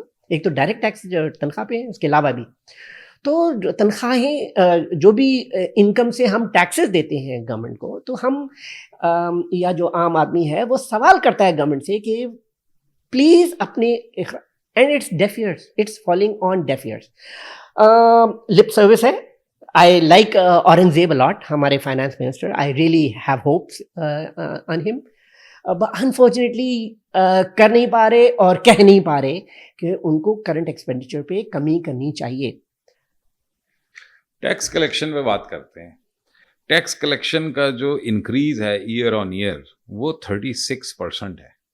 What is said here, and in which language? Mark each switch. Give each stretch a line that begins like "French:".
Urdu: ایک تو direct tax جو تنخواہ پہ ہے, اس کے علاوہ بھی تو تنخواہیں جو بھی انکم سے ہم ٹیکسز دیتے ہیں گورنمنٹ کو, تو ہم یا جو عام آدمی ہے وہ سوال کرتا ہے گورنمنٹ سے کہ پلیز اپنے,
English: and it's deaf ears,
Urdu: it's falling on ڈیف years. Lip service ہے.
English: I like Aurangzeb a lot,
Urdu: ہمارے finance minister.
English: I really have hopes on him. But unfortunately
Urdu: کر نہیں پا رہے اور کہہ نہیں پا رہے کہ ان کو کرنٹ ایکسپینڈیچر پہ کمی کرنی چاہیے. ٹیکس کلیکشن پہ بات کرتے ہیں. ٹیکس کلیکشن کا جو انکریز ہے
English: year on year
Urdu: وہ 36% ہے.